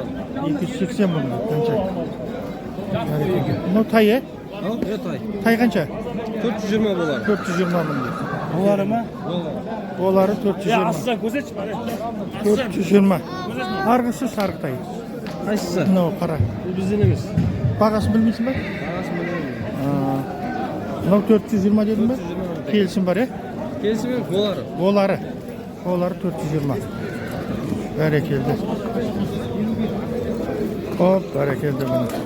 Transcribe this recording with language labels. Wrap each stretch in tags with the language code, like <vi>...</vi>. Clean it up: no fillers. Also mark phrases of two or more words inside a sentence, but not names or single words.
<uz>280 ming Cancak. Berekelde. No tayi? Ha, tay. Tay qancha? 420 bo'ladi. 420 ming. Bo'larmi? Bolari 420. Aslan ko'rsatchi. 420. Arg'isi sariq tay.</uz> <kk>Қайсысы? Мынау қара. Бұл бізден емес. Бағасын білмейсің ба? Бағасын білмеймін. Мынау 420 дедің ба? 420. Келісім бар, Келісімен болары. Олары 420. Бәрекелді. Хоп, бәрекелді міне.</kk>